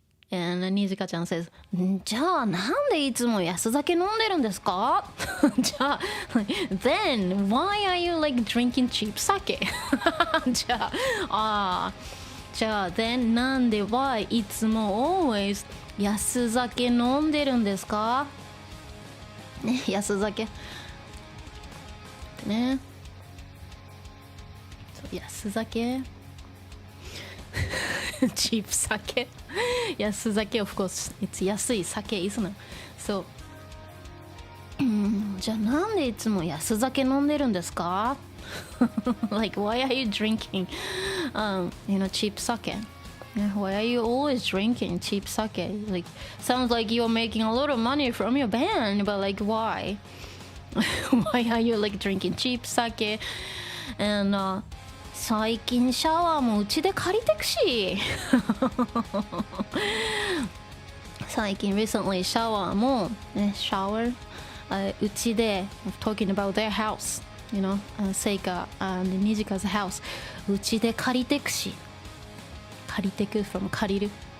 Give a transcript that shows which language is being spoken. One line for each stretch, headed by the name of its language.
English: And Nijika ちゃん says
Japanese: じゃあなんでいつも安酒飲んでるんですか？
English: じゃあ Then why are you like drinking cheap sake? じゃあ
Japanese: じゃあthenなんではいつも
English: always
Japanese: 安酒飲んでるんですかね、安酒ね、そう安酒チープ酒安酒
English: of course it's
Japanese: 安い酒
English: isn't it?
Japanese: そうじゃあなんでいつも安酒飲んでるんですか
English: like why are you drinking cheap sake? Why are you always drinking cheap sake? Like sounds like you're making a lot of money from your band, but like why? Why are you like drinking cheap sake? And
Japanese: 最近シャワーもうちで借りてくし最近
English: recently
Japanese: シャワーもねシャワーうちで
English: talking about their house, you know, Seika and Nijika's house
Japanese: うちで借りてくし借りてく from 借りる